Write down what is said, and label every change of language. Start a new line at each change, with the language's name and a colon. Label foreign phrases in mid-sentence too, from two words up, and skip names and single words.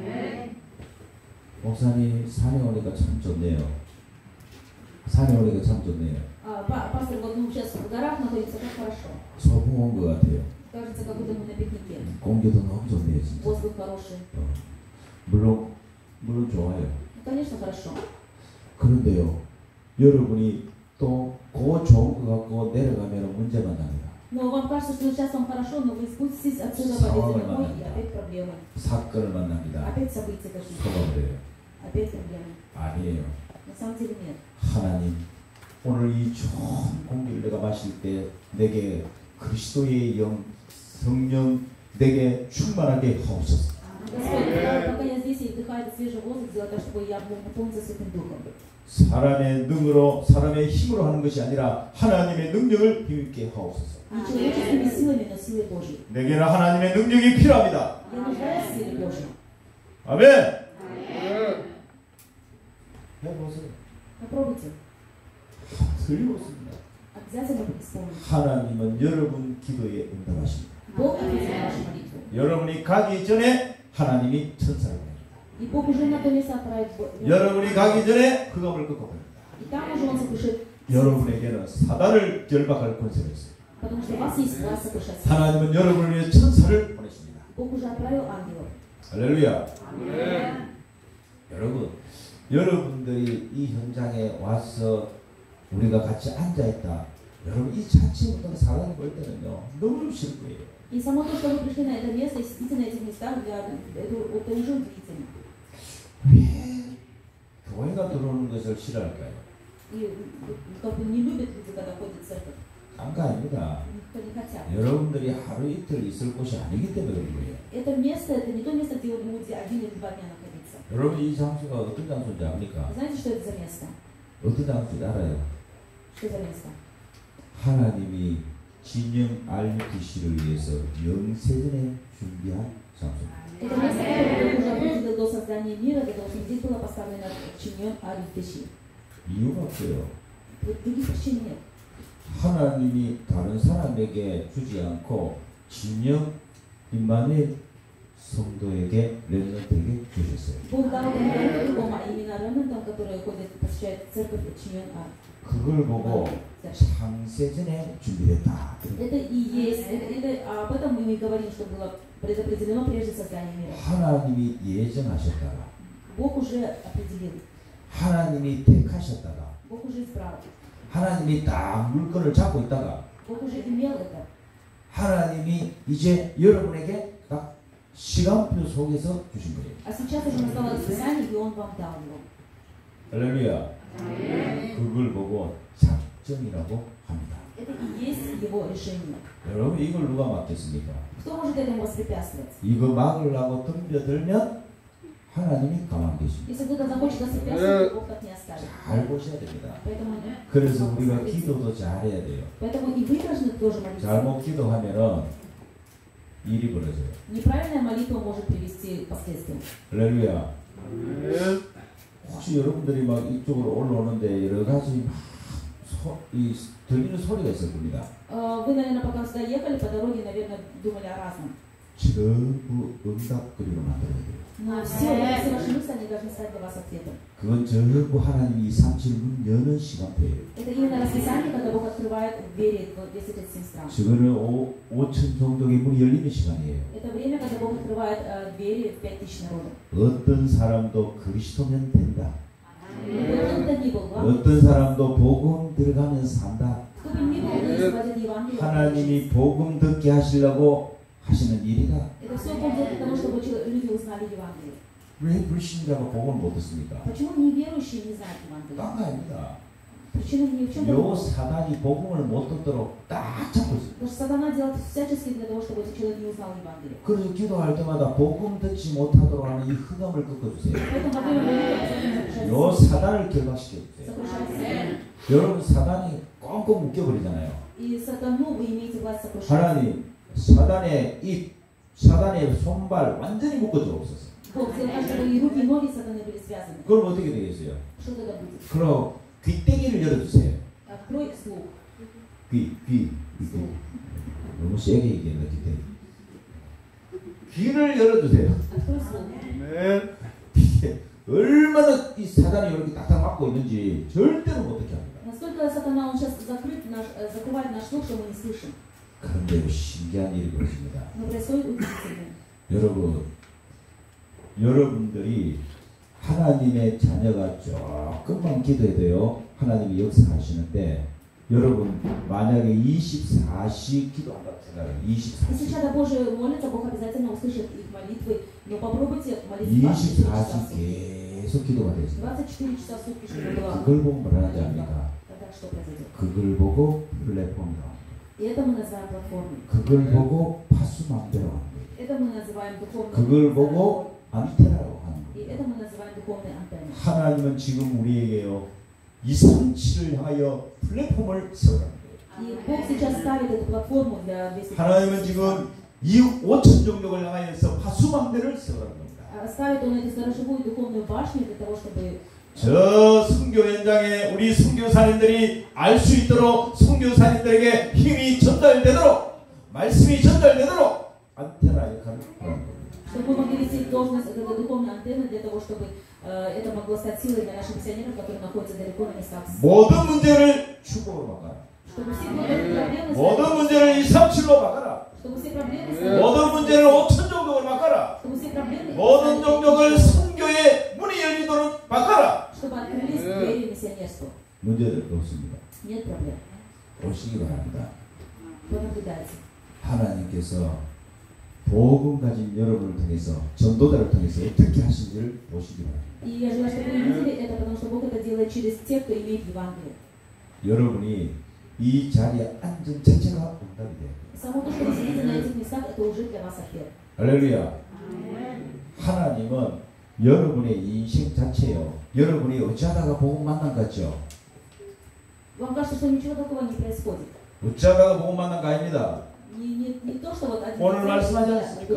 Korean: 목사님 산에 오니까 참 좋네요. 산에 오니까 참 좋네요. 소풍 온 것 같아요. 공기도 너무 좋네요. 진짜. 물론 좋아요.
Russian: Конечно, хорошо.
Korean: 그런데요, 여러분이 또 그 좋은 거 갖고 내려가면 문제만 납니다.
Russian: Но вам кажется, что сейчас вам хорошо, но вы спуститесь отсюда полезете домой, и опять проблемы.
Korean: 사건을 만납니다.
Russian: Опять события жизни.
Korean: 속아버려요.
Russian: Опять проблемы.
Korean: 아니에요.
Russian: На самом деле нет.
Korean: 하나님, 오늘 이 좋은 공기를 내가 마실 때 내게 그리스도의 영, 성령 내게 충만하게 하옵소서.
Russian: Господь, пока я здесь и вдыхаю этот свежий воздух, сделай так, чтобы я мог наполниться Святым Духом.
Korean: 사람의 능으로, 사람의 힘으로 하는 것이 아니라 하나님의 능력을 힘있게 하옵소서.
Russian: Не человеческими силами, но силой Божьей.
Korean: 내게는 하나님의 능력이 필요합니다.
Russian: Я нуждаюсь в силе Божьей.
Korean: 아멘. 해보세요.
Russian: Попробуйте.
Korean: 틀림없습니다.
Russian: Обязательно исполните.
Korean: 하나님은 여러분 기도에 응답하십니다.
Russian: Бог ответит на вашу молитву.
Korean: 여러분이 가기 전에 하나님이 천사를 보냅니다.
Russian: И Бог уже на то место отправит.
Korean: 여러분이 가기 전에 흑암을 꺾어버립니다.
Russian: И там уже Он сокрушит.
Korean: 여러분에게는 사단을 결박할 권세가 있어요.
Russian: Потому что у вас есть власть сокрушать.
Korean: 하나님은 여러분을 위해 천사를 보내십니다.
Russian: Бог уже отправил ангелов.
Korean: 할렐루야. 여러분, 여러분들이 이 현장에 와서 우리가 같이 앉아있다. 여러분 이 자체부터 사단이 볼 때는요 너무 싫을 거예요.
Russian: И само то, что вы пришли на это место и сидите на этих местах, это уже удивительно.
Korean: 왜 교회가 들어오는 것을 싫어할까요?
Russian: И как бы не любят люди, когда ходят в церковь.
Korean: 딴거 아닙니다.
Russian: Никто не хотят.
Korean: 여러분들이 하루 이틀 있을 곳이 아니기 때문에 그런 거예요.
Russian: Это место, это не то место, где вы будете 1 или 2 дня находиться.
Korean: 여러분 이 장소가 어떤 장소인지 압니까?
Russian: Знаете, что это за место?
Korean: 어떤 장소인지 알아요?
Russian: Что за место?
Korean: 하나님이 진영 RUTC를 위해서 영세전에 준비한 장소입니다.
Russian: Это место, которое уже определил до создания мира, для того, чтобы здесь было поставлено чиньон Арифтеши.
Korean: 이유가 없어요.
Russian: Других причин нет.
Korean: 하나님이 다른 사람에게 주지 않고 진영 임마누엘 성도에게 렘넌트에게 주셨어요.
Russian: Бог дал им другому, а именно ремнантам, которые ходят, посещают церковь чиньон Ар.
Korean: 그걸 보고 창세전에 준비했다.
Russian: Это и есть, об этом мы и говорим, что было предопределено прежде создания мира.
Korean: 하나님이 예정하셨다가
Russian: Бог уже определил.
Korean: 하나님이 택하셨다가
Russian: Бог уже избрал.
Korean: 하나님이 딱 물건을 잡고 있다가
Russian: Бог уже имел это.
Korean: 하나님이 이제 여러분에게 딱 시간표 속에서 주신 거예요.
Russian: А сейчас уже настало расписание, и Он вам дал его.
Korean: 할렐루야. 그걸 보고 작정이라고 합니다.
Russian: Это и есть его решение.
Korean: 여러분 이걸 누가 막겠습니까?
Russian: Кто может этому воспрепятствовать?
Korean: 이거 막으려고 덤벼들면 하나님이 가만 계십니다.
Russian: Если кто-то захочет воспрепятствовать, Бог так не оставит.
Korean: 잘 보셔야 됩니다.
Russian: Поэтому,
Korean: 그래서 우리가 기도도 잘해야 돼요.
Russian: поэтому и вы должны тоже молиться.
Korean: 잘못 기도하면은 일이 벌어져요.
Russian: Неправильная молитва может привести к последствиям.
Korean: 할렐루야. 혹시 여러분들이 막 이쪽으로 올라오는데 여러 가지 이 들리는 소리가 있을 겁니다.
Russian: Вы, наверное, пока сюда ехали по дороге, наверное, думали о разном.
Korean: 전부 응답거리로 만들어야 돼요.
Russian: Но все ваши мысли, они должны стать для вас ответом.
Korean: 그건 전부 하나님이 37문 여는 시간표예요.
Russian: Это именно расписание, когда Бог открывает двери в 1037 стран.
Korean: 저거는 5천 종족의 문이 열리는 시간이에요.
Russian: Это время, когда Бог открывает двери в 5000 народов.
Korean: 어떤 사람도 그리스도면 된다.
Russian: Кто
Korean: 어떤 사람도 복음 들어가면 산다.
Russian: бы ни был, если возят Евангелие,
Korean: 하나님이 복음 듣게 하시려고 하시는 일이다.
Russian: это все Бог делает для того, чтобы люди узнали Евангелие.
Korean: 왜 불신자가 복음을 못 듣습니까?
Russian: Почему неверующие не знают Евангелие?
Korean: 딴거 아닙니다.
Russian: Причина не в чем
Korean: 요
Russian: другом.
Korean: 사단이 복음을 못 듣도록 딱 잡고 있습니다.
Russian: Потому что сатана делает всячески для того, чтобы этот человек не узнал Евангелие.
Korean: 그래서 기도할 때마다 복음 듣지 못하도록 하는 이 흑암을 꺾어주세요.
Russian: Поэтому во время молитвы
Korean: 요 사단을 결박시켜주세요.
Russian: сокрушайте.
Korean: 여러분 사단이 꽁꽁 묶여버리잖아요.
Russian: И сатану вы имеете власть сокрушать.
Korean: 하나님 사단의 입, 사단의 손발 완전히 묶어주옵소서.
Russian: Бог сделал так, чтобы и руки, и ноги сатаны были связаны.
Korean: 그럼 어떻게 되겠어요?
Russian: Что тогда будет?
Korean: 그럼 귀때기를 열어주세요.
Russian: Открой слух.
Korean: 귀. 너무 세게 얘기했나 귀때기. 귀를 열어주세요.
Russian: Открой слух.
Korean: 얼마나 이 사단이 이렇게 딱딱 막고 있는지 절대로 못하게 합니다.
Russian: Настолько сатана, он сейчас закрывает наш слух, что мы не слышим.
Korean: 그런데 신기한 일이 벌어집니다.
Russian: Но происходит удивительное.
Korean: 여러분들이 하나님의 자녀가 조금만 기도해도요 하나님이 역사하시는데 여러분 만약에 24시 기도한다고 생각해요. 24시.
Russian: Если чада Божия молится, Бог обязательно услышит их молитвы. Но попробуйте молиться 24 часа.
Korean: 24시 계속 기도가 되죠.
Russian: 24 часа в сутки, чтобы была.
Korean: 그걸 보고 뭐라 하지 않습니까?
Russian: Тогда что произойдет?
Korean: 그걸 보고 플랫폼이라고 합니다.
Russian: И это мы называем платформой.
Korean: 그걸 보고 파수망대라고 합니다.
Russian: Это мы называем духовной.
Korean: 그걸 보고 안테나라고 하는
Russian: И
Korean: 거예요.
Russian: это мы называем духовной антенной.
Korean: 하나님은 지금 우리에게요 237을 향하여 플랫폼을 세우라는 거예요.
Russian: И Бог сейчас ставит эту платформу для 200.
Korean: 하나님은 지금 2억 5천 종족을 향하여서 파수망대를 세우라는 겁니다.
Russian: Ставит он эту сторожевую духовную башню для того, чтобы
Korean: 저 선교 현장에 우리 선교사님들이 알 수 있도록 선교사님들에게 힘이 전달되도록 말씀이 전달되도록 안테나 역할을 하는 겁니다.
Russian: чтобы мы могли вести должность этой духовной антенны для того, чтобы это могло стать силой для наших миссионеров, которые находятся далеко на местах.
Korean: 모든 문제를 축복으로 바꿔라.
Russian: Чтобы все проблемы,
Korean: 모든 문제를 237로 바꿔라.
Russian: чтобы все проблемы,
Korean: 모든 문제를 5천 종족으로 바꿔라.
Russian: чтобы все проблемы,
Korean: 모든 종족을 선교의 문이 열리도록 바꿔라.
Russian: чтобы открылись двери миссионерства.
Korean: 문제들 없습니다.
Russian: Нет проблем.
Korean: 오시기 바랍니다.
Russian: Понаблюдайте.
Korean: 하나님께서 복음 가진 여러분을 통해서 전도자를 통해서 어떻게 하신지를 보시기 바랍니다.
Russian: И я желаю, чтобы вы увидели это, потому что Бог это делает через тех, кто имеет Евангелие.
Korean: 여러분이 이 자리에 앉은 자체가 응답이 돼요.
Russian: Само то, что вы сидите на этих местах, это уже для вас ответ.
Korean: 할렐루야. 하나님은 여러분의 인생 자체요. 여러분이 어쩌다가 복음 만난 것 같죠?
Russian: Вам кажется, что ничего такого не происходит.
Korean: 어쩌다가 복음 만난 거 아닙니다.
Russian: Не то, что вот один
Korean: 오늘 말씀하지
Russian: человек
Korean: 않습니까?